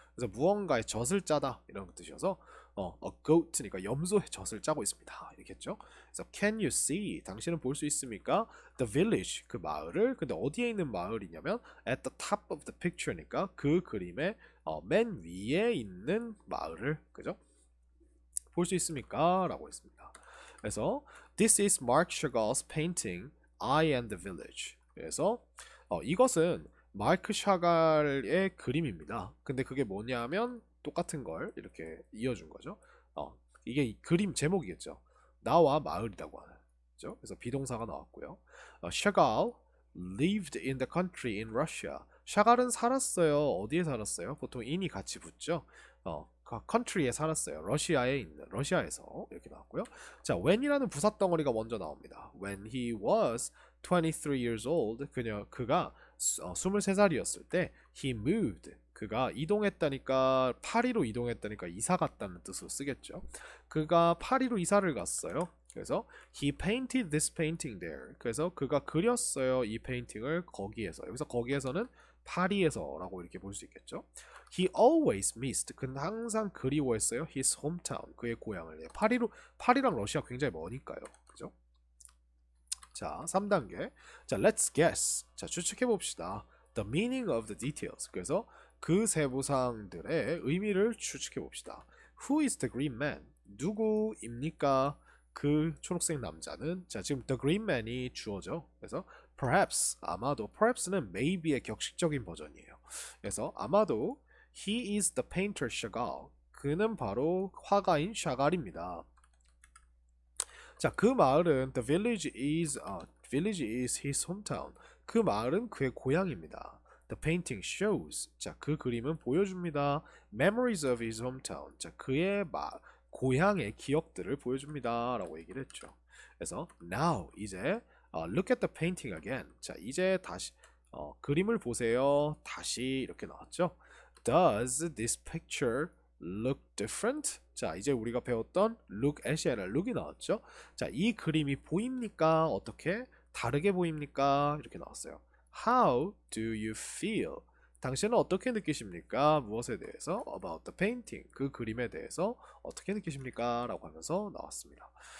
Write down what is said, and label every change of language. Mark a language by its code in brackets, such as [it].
[ko] 그래서 무언가의 젖을 짜다 이런 뜻이어서 a goat니까 염소의 젖을 짜고 있습니다 이렇겠죠. 그래서 [en] can you see, [ko] 당신은 볼 수 있습니까? [en] the village, [ko] 그 마을을. 근데 어디에 있는 마을이냐면 [en] at the top of the picture [ko] 니까 그 그림의 맨 위에 있는 마을을, 그죠? 볼 수 있습니까? 라고 했습니다. 그래서 [en] This is Marc Chagall's painting I and the Village. [ko] 그래서 이것은 마르크 샤갈의 그림입니다. 근데 그게 뭐냐면 똑같은 걸 이렇게 이어준 거죠. 이게 그림 제목이겠죠. 나와 마을이라고 하는 거죠. 그래서 비동사가 나왔고요. [en] Chagall lived in the country in Russia. [ko] 샤갈은 살았어요. 어디에 살았어요? 보통 in이 같이 붙죠. country에 살았어요. 러시아에 있는, 러시아에서 이렇게 나왔고요. 자, when이라는 부사 덩어리가 먼저 나옵니다. [en] When he was 23 years old, [ko] 그가 23살이었을 때 [en] he moved, [ko] 그가 이동했다니까, 파리로 이동했다니까 이사 갔다는 뜻으로 쓰겠죠. 그가 파리로 이사를 갔어요. [en] 그래서 he painted this painting there. [ko] 그래서 그가 그렸어요. 이 페인팅을 거기에서. 여기서 거기에서는 파리에서라고 이렇게 볼 수 있겠죠. [en] He always missed. [ko] 그는 항상 그리워했어요. [en] His hometown. [ko] 그의 고향을. 파리랑 러시아 굉장히 머니까요. 그죠? 자, 3단계. 자, [en] let's guess. [ko] 자, 추측해 봅시다. [en] The meaning of the details. [ko] 그래서 그 세부사항들의 의미를 추측해 봅시다. [en] Who is the green man? [ko] 누구입니까? 그 초록색 남자는. 자, 지금 [en] the green man [ko] 이 주어죠. 그래서 perhaps, 아마도. perhaps는 maybe의 격식적인 버전이에요. 그래서 아마도 [en] he is the painter Chagall. [ko] 그는 바로 화가인 샤갈입니다. 자, 그 마을은 [en] the village is his hometown. [ko] 그 마을은 그의 고향입니다. [en] The painting shows. [ko] 자, 그 그림은 보여줍니다. [en] Memories of his hometown. [ko] 자, 그의 고향의 기억들을 보여줍니다. 라고 얘기를 했죠. 그래서 [en] now, [ko] 이제 [en] look at the painting again. [ko] 자, 이제 다시 그림을 보세요. 다시 이렇게 나왔죠. [en] Does this picture look different? [ko] 자, 이제 우리가 배웠던 look at이 아니라 look이 나왔죠. 자, 이 그림이 보입니까? 어떻게? 다르게 보입니까? 이렇게 나왔어요. [en] How do you feel? [ko] 당신은 어떻게 느끼십니까? 무엇에 대해서? [en] About the painting. [ko] 그 그림에 대해서 어떻게 느끼십니까? 라고 하면서 나왔습니다.